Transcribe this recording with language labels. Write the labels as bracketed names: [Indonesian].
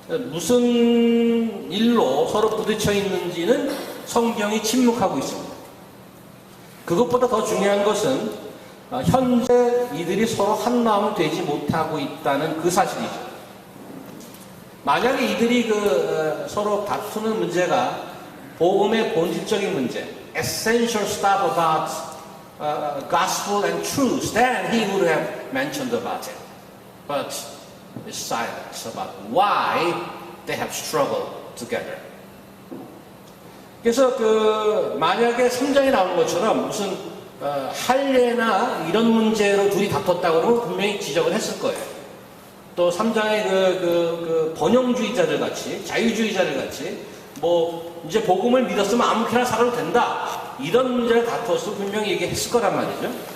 [Korean] 무슨 일로 서로 부딪혀 있는지는 성경이 침묵하고 있습니다. 그것보다 더 중요한 것은 현재 이들이 서로 한 마음 되지 못하고 있다는 그 사실이죠. 만약에 이들이 서로 다투는 문제가 복음의 본질적인 문제, [English] essential stuff about gospel and truth, then he would have mentioned about it. But it's silence about why they have struggled together. [Korean] 그래서 만약에 3장에 나오는 것처럼 무슨 할례나 이런 문제로 둘이 다퉜다고 그러면 분명히 지적을 했을 거예요. 또 3장의 번영주의자들 같이, 자유주의자들 같이, 이제 복음을 믿었으면 아무렇게나 살아도 된다, 이런 문제를 다투었으면 분명히 얘기했을 거란 말이죠.